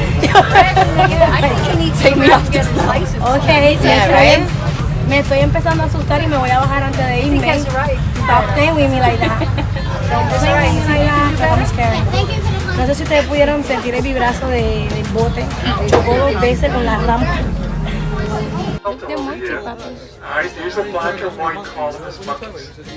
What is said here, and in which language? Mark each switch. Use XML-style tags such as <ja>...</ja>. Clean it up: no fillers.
<en>I think you need to take me off this license. Okay, Yeah, right?</en> <es>Me estoy empezando a asustar y me voy a bajar antes de irme.</es> <en>Stop staying with me like that. Don't play with me like that, 'cause I'm scared.</en> <es>No sé si ustedes pudieron sentir el vibrazo del bote. Chocó 2 veces con la rampa. De monkey, papi.</es> <en>Alright, these are black and white colorless monkeys.</en>